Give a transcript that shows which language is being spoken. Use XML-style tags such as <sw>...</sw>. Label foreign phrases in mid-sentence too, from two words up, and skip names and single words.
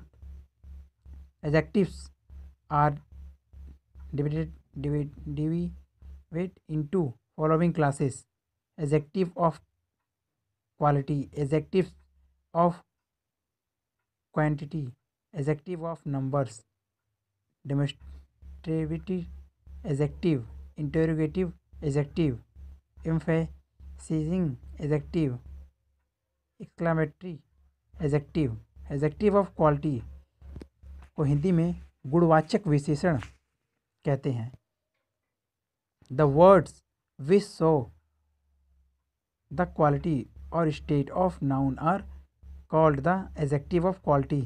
<en>Adjectives are divided into following classes: adjective of quality, adjectives of quantity, adjective of numbers, demonstrative adjective, interrogative adjective, emphasizing adjective, exclamatory adjective. adjective of quality</en> <hi>को हिंदी में गुणवाचक विशेषण कहते हैं।</hi> <en>the words which show the quality or state of noun are called the adjective of quality.</en>